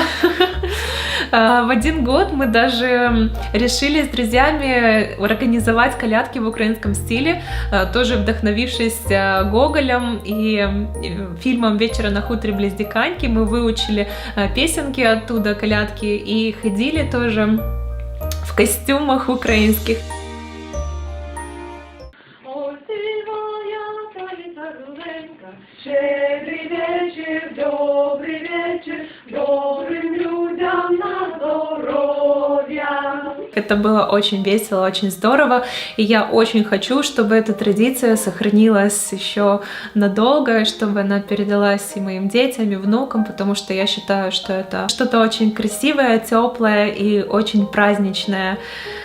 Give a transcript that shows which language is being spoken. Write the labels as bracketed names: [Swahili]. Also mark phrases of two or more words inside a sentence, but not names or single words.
[Russian] В один год мы даже решили с друзьями организовать колядки в украинском стиле, тоже вдохновившись Гоголем и фильмом «Вечера на хуторе близ Диканьки». Мы выучили песенки оттуда, колядки, и ходили тоже в костюмах украинских. [Ukrainian] Щедрий вечір, добрий вечір, добрим людям на здоров'я. [Russian] Это было очень весело, очень здорово, и я очень хочу, чтобы эта традиция сохранилась еще надолго, чтобы она передалась и моим детям, и внукам, потому что я считаю, что это что-то очень красивое, теплое и очень праздничное.